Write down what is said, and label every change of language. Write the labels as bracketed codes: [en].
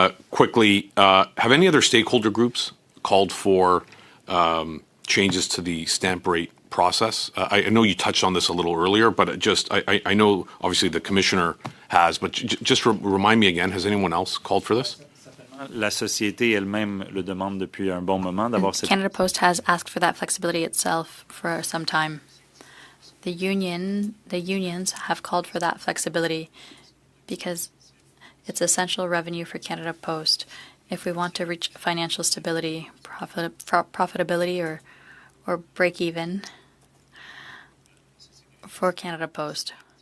[en] Quickly, have any other stakeholder groups called for changes to the stamp rate process? I know you touched on this a little earlier, but I know obviously the commissioner has, but just remind me again, has anyone else called for this? [fr] La société elle-même le demande depuis un bon moment d'avoir cette. [en] Canada Post has asked for that flexibility itself for some time. The unions have called for that flexibility because it's essential revenue for Canada Post. If we want to reach financial stability, profitability, or break even for Canada Post.